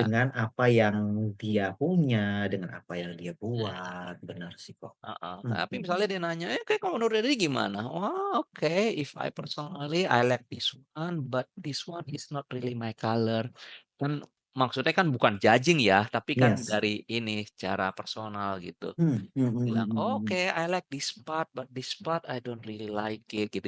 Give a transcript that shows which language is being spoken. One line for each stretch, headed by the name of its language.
Indonesian: dengan apa yang dia punya, dengan apa yang dia buat, benar sih kok. Heeh, Mhm tapi mhm. misalnya dia nanya, kayak kalau menurut Diri gimana?"
English: "Oh, oke, if I personally I like this one, but this one is not really my color."
Indonesian: Kan maksudnya kan bukan judging ya, tapi kan
English: Yes.
Indonesian: dari ini, secara personal gitu. Mhm mhm Bilang, mhm mhm.
English: "Oke, I like this part, but this part I don't really like it," gitu.